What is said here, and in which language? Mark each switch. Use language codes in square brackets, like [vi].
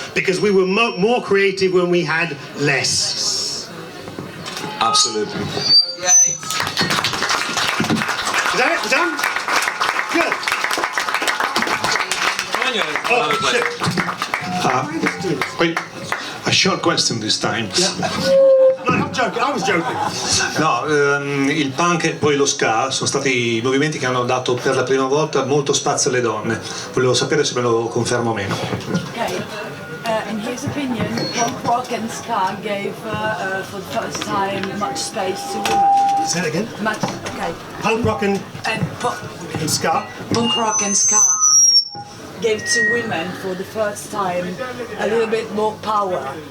[en] Because we were more creative when we had less. Absolutely. Is that it? Done? Good. Oh, shit. Wait, a short question this time. No, I'm joking. I was joking. [it] No, il punk e poi lo ska sono stati i movimenti che hanno dato per la prima volta molto spazio alle donne. Volevo sapere se me lo confermo o meno. [en] Okay. In his opinion, punk rock and ska gave, for the first time, much space to women. Say it again. Okay. Punk rock and ska. Punk rock and ska gave to women for the first time a little bit more power.